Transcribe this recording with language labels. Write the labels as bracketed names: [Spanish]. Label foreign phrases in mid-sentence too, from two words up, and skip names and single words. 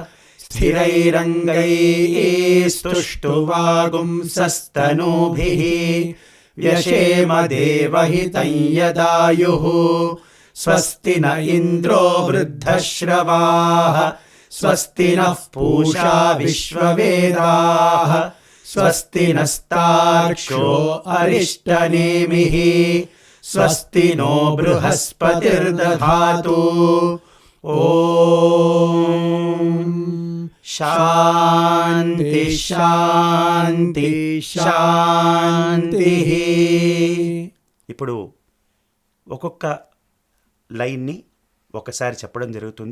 [Sanskrit] स्थिरैरङ्गैस्तुष्टुवागुंसस्तनूभिः व्यशेम देवहितं यदायुः स्वस्ति न इन्द्रो वृद्धश्रवाः स्वस्ति नः पूषा विश्ववेदाः स्वस्ति नस्तार्क्ष्यो अरिष्टनेमिः स्वस्ति नो बृहस्पतिर्दधातु. ఓం శాంతి శాంతి శాంతి. [Telugu] ఇప్పుడు ఒక్కొక్క లైన్ని ఒకసారి చెప్పడం జరుగుతుంది.